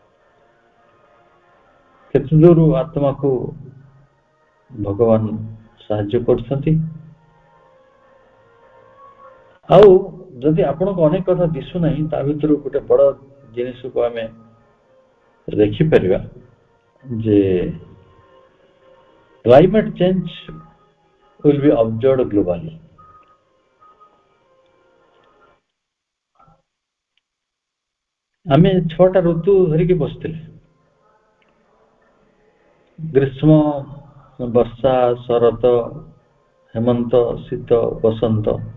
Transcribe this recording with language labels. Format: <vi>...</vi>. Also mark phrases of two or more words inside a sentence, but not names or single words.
<or>କେତେ ଦୂର ଆତ୍ମାକୁ ଭଗବାନ ସାହାଯ୍ୟ କରୁଛନ୍ତି। ଆଉ ଯଦି ଆପଣଙ୍କୁ ଅନେକ କଥା ଦିଶୁନାହିଁ, ତା ଭିତରୁ ଗୋଟେ ବଡ ଜିନିଷକୁ ଆମେ ଦେଖିପାରିବା ଯେ</or> <en>climate change will be observed globally.</en> <or>ଆମେ 6ଟା ଋତୁ ଧରିକି ବସିଥିଲେ, ଗ୍ରୀଷ୍ମ, ବର୍ଷା, ଶରତ, ହେମନ୍ତ, ଶୀତ, ବସନ୍ତ।</or>